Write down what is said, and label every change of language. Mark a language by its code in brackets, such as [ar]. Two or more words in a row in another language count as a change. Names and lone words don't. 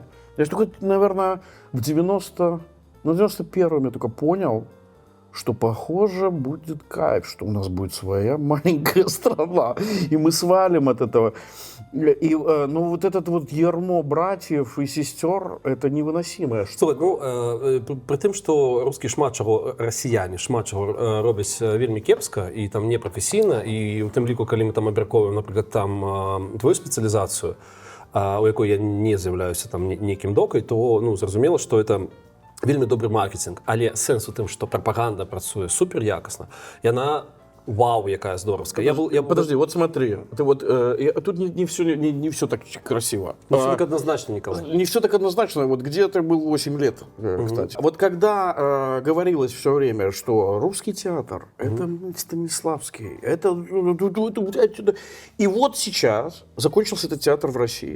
[ru] Я же только, наверное, в 91-м я только понял, что, похоже, будет кайф, что у нас будет своя маленькая страна, и мы свалим от этого. И, ну, вот этот вот ярмо братьев и сестер, это невыносимое. [be] Слухай, ну, при тым, што рускі расіяне шмат чаго робяць вельмі кепска і там непрафесійна, і у тым ліку, калі мы там абмяркоўваем, напрыклад, там твою спецыялізацыю, у якой я не з'яўляюся там нейкім докай, то, ну, зразумела, што это вельмі добры маркетинг, але сэнс у тым, што прапаганда працуе супер якасна, яна вау, якая здоровская. [ru] Подожди, вот смотри, ты вот, тут не все так красиво. Не все так однозначно, Николай. Не все так однозначно. Вот где ты был 8 лет, кстати. Вот когда говорилось все время, что русский театр, это Станиславский, это... И вот сейчас закончился этот театр в России.